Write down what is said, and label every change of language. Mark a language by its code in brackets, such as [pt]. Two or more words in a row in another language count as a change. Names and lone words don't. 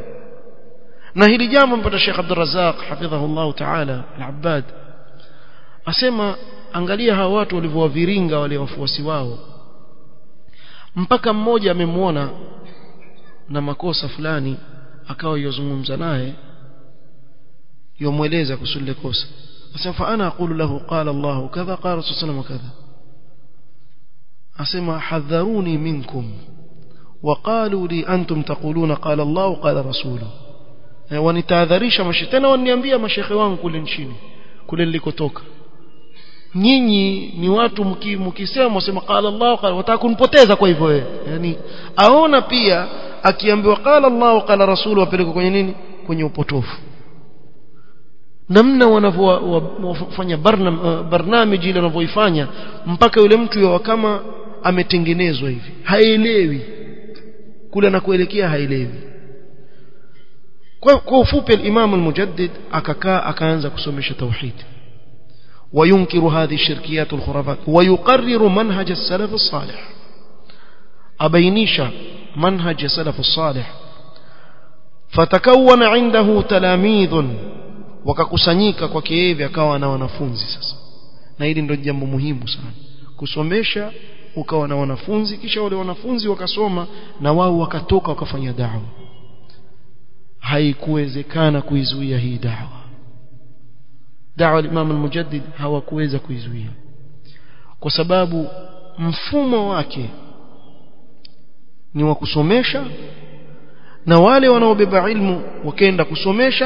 [sw] Na hili jambo mpata Sheikh Abdul Razzaq [ar] حفظه الله تعالى [sw] al-Abbad asema, angalia hawa watu walivyowaviringa wale wafuasi wao, mpaka mmoja amemuona na makosa fulani, akawa yozungumza naye yomueleza kusudi kosa. [ar] Asema فأنا أقول له قال الله كذا قال رسول الله كذا. Asema حذروني منكم وقالوا لي أنتم تقولون قال الله قال رسوله. [sw] Wanitahadharisha mashetani, waniambia mashekhe wangu kule nchini kule nilikotoka, nyinyi ni watu mkisema sema [ar] قال الله قال, [sw] wataka kunipoteza. Kwa hivyo wewe yani aona pia akiambiwa [ar] قال الله قال رسوله [sw] wapeleke kwenye nini? Kwenye upotofu. Namna wanavyofanya barnamiji ile wanavyoifanya mpaka yule mtu yeye kama ametengenezwa hivi, haelewi kule na kuelekea, haelewi. Kwa ufupi al-Imam al-Mujaddid akakaa akaanza kusomesha tauhid, [ar] وينكر هذه الشركيات والخرافات ويقرر منهج السلف الصالح، أبينيش منهج السلف الصالح. فتكون عنده تلاميذ، [sw] wakakusanyika kwake yeye akawa na wanafunzi. Sasa na hili ndio jambo muhimu sana, kusomesha ukawa na wanafunzi, kisha wale wanafunzi wakasoma na wao wakatoka wakafanya da'wa. Haikuwezekana kuizuia hii da'wa al-Imam al-Mujaddid hawakuweza kuizuia, kwa sababu mfumo wake ni wa kusomesha, na wale wanaobeba ilmu wakaenda kusomesha.